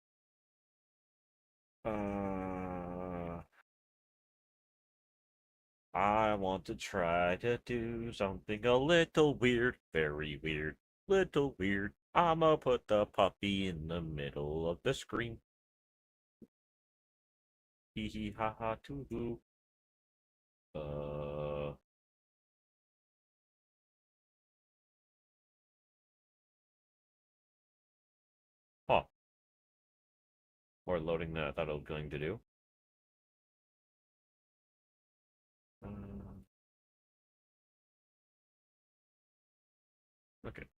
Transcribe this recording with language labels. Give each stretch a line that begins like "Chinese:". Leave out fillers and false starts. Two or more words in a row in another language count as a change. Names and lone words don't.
English: Uh... I want to try to do something a little weird. Very weird. Little weird. I'ma put the puppy in the middle of the screen. Hee hee ha ha too hoo. Uh... Huh. More loading than I thought I was going to do. Uh, okay.